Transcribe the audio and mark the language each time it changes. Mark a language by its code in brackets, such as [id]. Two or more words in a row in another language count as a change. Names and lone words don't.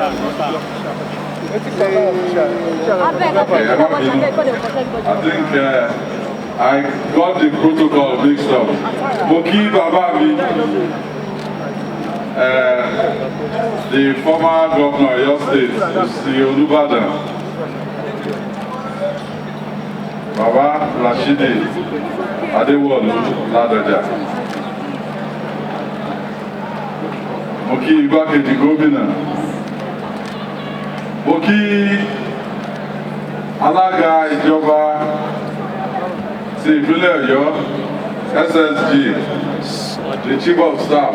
[en] I think I got the protocol mixed up. [yo] Mo kí bàbá mi, [en] the former governor of Oyo State, Seyi Olubadan. [yo] Baba Rashidi Adewolu Ládọjà. Mo kí igbákejì gómìnà. Mo kí alága ìjọba ti ìpínlẹ̀ Ọ̀yọ́, [en] SSG, the Chief of Staff.